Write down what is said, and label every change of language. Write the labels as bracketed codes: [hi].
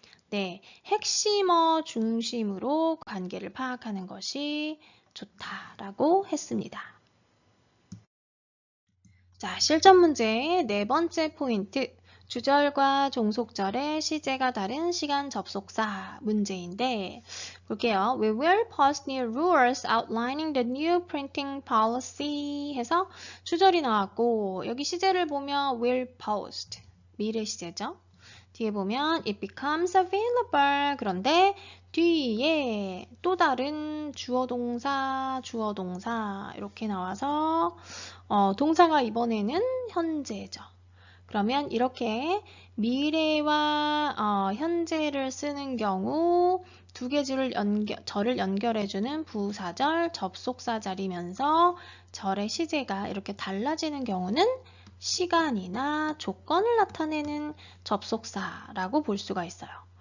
[ko] 네, 핵심어 중심으로 관계를 파악하는 것이 좋다라고 했습니다. 자, 실전 문제의 네 번째 포인트. 주절과 종속절의 시제가 다른 시간 접속사 문제인데 볼게요. [en] We will post new rules outlining the new printing policy [ko] 해서 주절이 나왔고 여기 시제를 보면 will post 미래 시제죠. 뒤에 보면 [en] it becomes available [ko] 그런데 뒤에 또 다른 주어 동사 이렇게 나와서 동사가 이번에는 현재죠. 그러면 이렇게 미래와 현재를 쓰는 경우 두 개 절을 연결해주는 부사절 접속사 자리면서 절의 시제가 이렇게 달라지는 경우는 시간이나 조건을 나타내는 접속사라고 볼 수가 있어요.